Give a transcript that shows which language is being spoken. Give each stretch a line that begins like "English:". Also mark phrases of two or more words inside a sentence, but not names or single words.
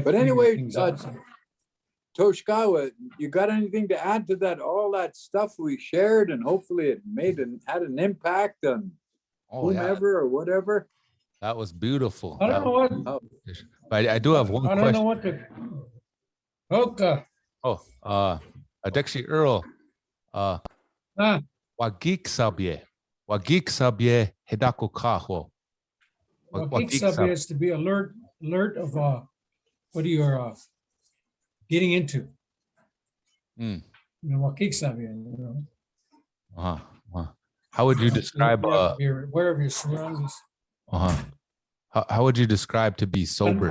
English: But anyway, Toshkawa, you got anything to add to that? All that stuff we shared, and hopefully it had an impact on whomever or whatever. That was beautiful. I don't know what. But I do have one question. I don't know what to. Okay. Dexy Earl. Wagik sabye. Wagik sabye hedako kaho. Wakik sabi is to be alert of what you're getting into. Mm. You know, wakik sabi, you know. How would you describe You have to be aware of your surroundings. How would you describe to be sober?